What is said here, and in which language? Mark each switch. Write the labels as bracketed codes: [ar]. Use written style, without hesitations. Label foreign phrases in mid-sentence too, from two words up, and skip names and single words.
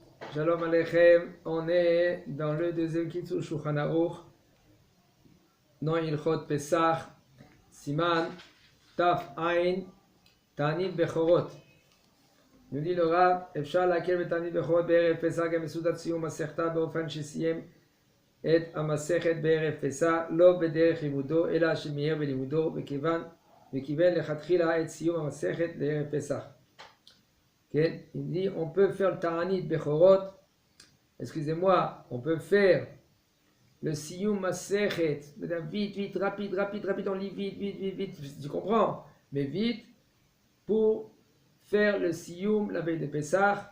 [he] שלום עליכם, [fr] on est dans le deuxième Kitzur Shulchan Aruch, dans [he] הלכות פסח סימן ת ע תענית בכורות. [fr] nous dit le Rav, [he] אפשר להכיר בתענית בכורות בערב פסח גם בסעודת סיום מסכתה באופן שסיים את המסכת בערב פסח, לא בדרך לימודו, אלא שמיהר בלימודו, וכיוון לכתחילה את סיום המסכת לערב פסח. [fr] Okay. Il dit on peut faire le [he] תענית בכורות, [fr] excusez-moi, on peut faire le [he] סיום מסכת, [fr] vite, rapide, on lit vite, tu comprends, mais vite, pour faire le Siyum la veille de Pessah.